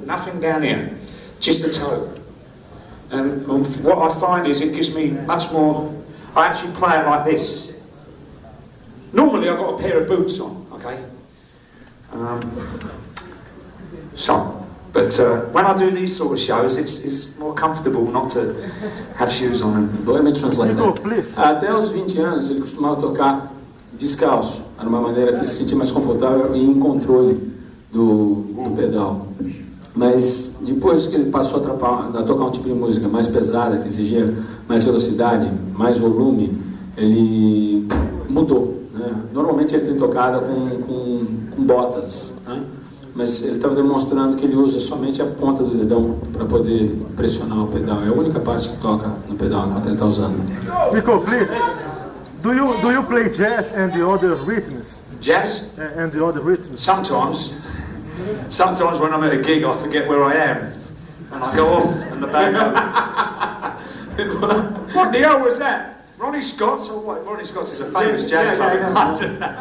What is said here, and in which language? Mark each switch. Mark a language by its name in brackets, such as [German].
[English] Nothing down here, just the toe. And what I find is it gives me much more. I actually play it like this. Normally I've got a pair of boots on, okay? But when I do these sort of shows, it's more comfortable not to have shoes on. Let me translate that. [Portuguese] Até os 20 anos ele costumava tocar descalço. Era uma maneira que ele se sentia mais confortável e em controle do pedal. Mas depois que ele passou a tocar um tipo de música mais pesada, que exigia mais velocidade, mais volume, ele mudou, né? Normalmente ele tem tocado com botas, né? Mas ele estava demonstrando que ele usa somente a ponta do dedão para poder pressionar o pedal. É a única parte que toca no pedal enquanto ele está usando. [English] Nicko, please. Do you play jazz and the other rhythms? Jazz? And the other rhythms? Sometimes when I'm at a gig, I forget where I am, and I go off, and the band go, what the hell was that? Ronnie Scott's or what? Ronnie Scott's is a famous jazz club in London.